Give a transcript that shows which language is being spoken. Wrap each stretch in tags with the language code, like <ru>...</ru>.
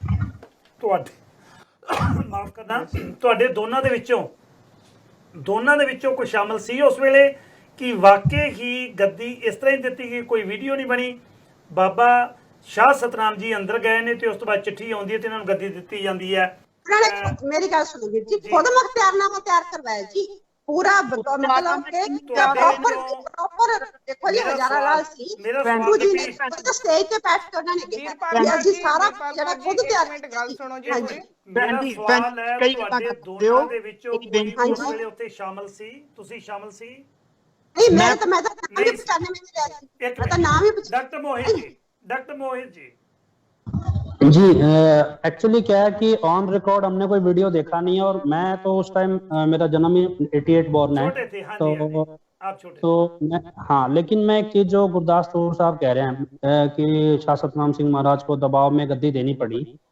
<pa>ਮਾਫ ਕਰਨਾ, ਤੁਹਾਡੇ ਦੋਨਾਂ ਦੇ ਵਿੱਚੋਂ ਕੋਈ ਸ਼ਾਮਲ ਸੀ ਉਸ ਵੇਲੇ? ਕਿ ਵਾਕਈ ਹੀ ਗੱਦੀ ਇਸ ਤਰ੍ਹਾਂ ਹੀ ਦਿੱਤੀ ਗਈ? ਕੋਈ ਵੀਡੀਓ ਨਹੀਂ ਬਣੀ? ਬਾਬਾ ਸ਼ਾਹ ਸਤਨਾਮ ਜੀ ਅੰਦਰ ਗਏ ਨੇ ਤੇ ਉਸ ਤੋਂ ਬਾਅਦ ਚਿੱਠੀ ਆਉਂਦੀ ਹੈ ਤੇ ਇਹਨਾਂ ਨੂੰ ਗੱਦੀ ਦਿੱਤੀ ਜਾਂਦੀ ਹੈ। ਮੇਰੀ ਗੱਲ ਸੁਣੋ ਵੀਰ ਜੀ, ਖੁਦ ਮੁਖਤਿਆਰਨਾਮਾ ਤਿਆਰ ਕਰਵਾਇਆ ਜੀ ਪੂਰਾ,</pa> <hi>मतलब के प्रॉपर देखो जी हजारा लाल सी गुरु जी ने तो स्टेज पे बैठ के उन्होंने किया जी सारा जेड़ा खुद तैयार।</hi> <pa>ਗੱਲ ਸੁਣੋ ਜੀ। ਮੇਰਾ ਸਵਾਲ ਹੈ ਤੁਹਾਡੇ ਦੋਨਾਂ ਦੇ ਵਿੱਚੋਂ ਕੋਈ ਉਸ ਵੇਲੇ ਉੱਥੇ ਸ਼ਾਮਲ ਸੀ? ਤੁਸੀਂ ਸ਼ਾਮਲ ਸੀ?</pa> <hi>नहीं मैं तो नाम ही पहचानने में गया थी, मैं तो नाम ही डॉक्टर मोहित जी जी एक्चुअली क्या है कि ऑन रिकॉर्ड हमने कोई वीडियो देखा नहीं है और मैं तो उस टाइम मेरा जन्म ही 88 बॉर्न है तो मैं हाँ, लेकिन मैं एक चीज जो गुरदास तूर साहब कह रहे हैं कि शाह सतनाम सिंह महाराज को दबाव में गद्दी देनी पड़ी,</hi>